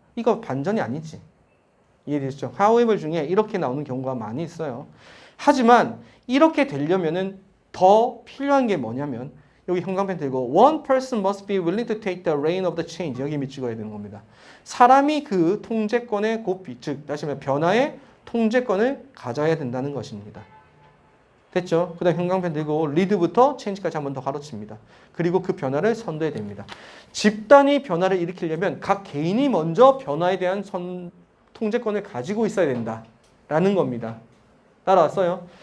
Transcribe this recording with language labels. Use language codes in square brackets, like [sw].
[ko] 이거 반전이 아니지. 이해되시죠? however 중에 이렇게 나오는 경우가 많이 있어요. 하지만 이렇게 되려면은 더 필요한 게 뭐냐면 여기 형광펜 들고 [en] one person must be willing to take the reign of the change. [ko] 여기 찍어야 되는 겁니다. 사람이 그 통제권의 고삐, 즉 다시 말해 변화의 통제권을 가져야 된다는 것입니다. 됐죠? 그 다음 형광펜 들고 lead부터 change까지 한 번 더 가로칩니다. 그리고 그 변화를 선도해야 됩니다. 집단이 변화를 일으키려면 각 개인이 먼저 변화에 대한 통제권을 가지고 있어야 된다라는 겁니다. 따라왔어요?